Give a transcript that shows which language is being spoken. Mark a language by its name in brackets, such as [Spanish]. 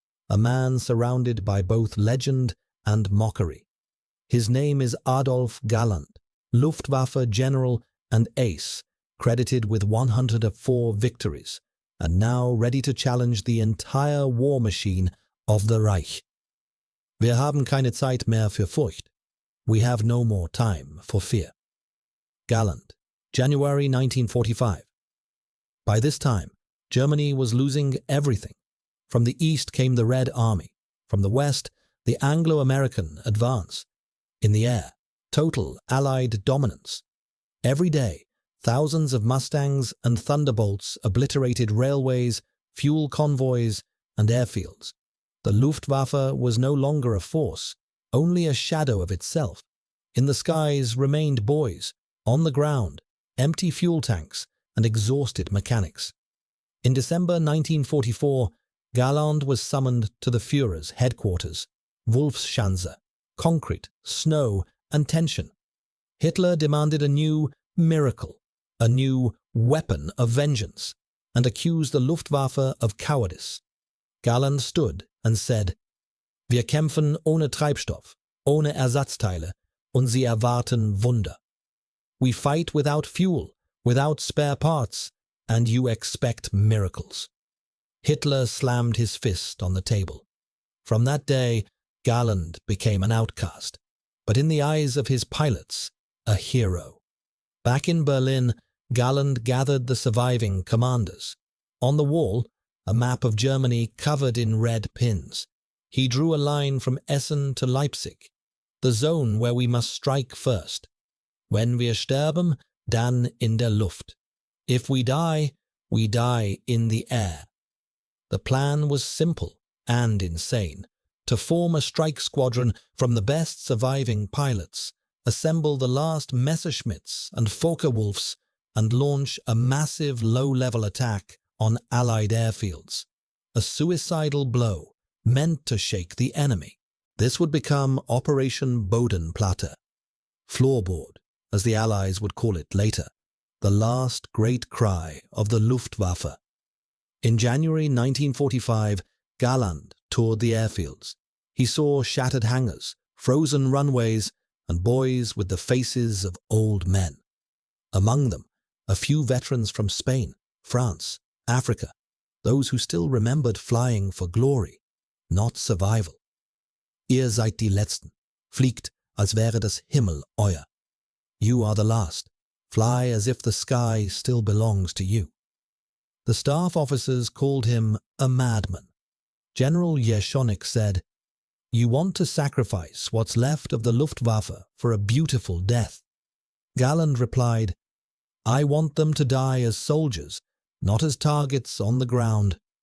[English] A man surrounded by both legend and mockery. His name is Adolf Galland, Luftwaffe general and ace, credited with 104 victories, and now ready to challenge the entire war machine of the Reich. [German] Wir haben keine Zeit mehr für Furcht. [English] We have no more time for fear. Galland, January 1945. By this time, Germany was losing everything. From the east came the Red Army. From the west, the Anglo-American advance. In the air, total Allied dominance. Every day, thousands of Mustangs and Thunderbolts obliterated railways, fuel convoys, and airfields. The Luftwaffe was no longer a force, only a shadow of itself. In the skies remained boys, on the ground, empty fuel tanks, and exhausted mechanics. In December 1944, Galland was summoned to the Führer's headquarters, Wolfschanze, concrete, snow, and tension. Hitler demanded a new miracle, a new weapon of vengeance, and accused the Luftwaffe of cowardice. Galland stood and said, [German] Wir kämpfen ohne Treibstoff, ohne Ersatzteile, und Sie erwarten Wunder. [English] We fight without fuel, without spare parts, and you expect miracles. Hitler slammed his fist on the table. From that day, Galland became an outcast, but in the eyes of his pilots, a hero. Back in Berlin, Galland gathered the surviving commanders. On the wall, a map of Germany covered in red pins. He drew a line from Essen to Leipzig, the zone where we must strike first. [German] Wenn wir sterben, dann in der Luft. [English] If we die in the air. The plan was simple and insane: to form a strike squadron from the best surviving pilots, assemble the last Messerschmitts and Focke-Wulfs, and launch a massive low-level attack on Allied airfields. A suicidal blow meant to shake the enemy. This would become Operation Bodenplatte, floorboard, as the Allies would call it later, the last great cry of the Luftwaffe. In January 1945, Galland toured the airfields. He saw shattered hangars, frozen runways, and boys with the faces of old men. Among them, a few veterans from Spain, France, Africa, those who still remembered flying for glory, not survival. [German] Ihr seid die Letzten. Fliegt, als wäre das Himmel euer. [English] You are the last. Fly as if the sky still belongs to you. The staff officers called him a madman. General Jeschonnek said, You want to sacrifice what's left of the Luftwaffe for a beautiful death. Galland replied, I want them to die as soldiers, not as targets on the ground.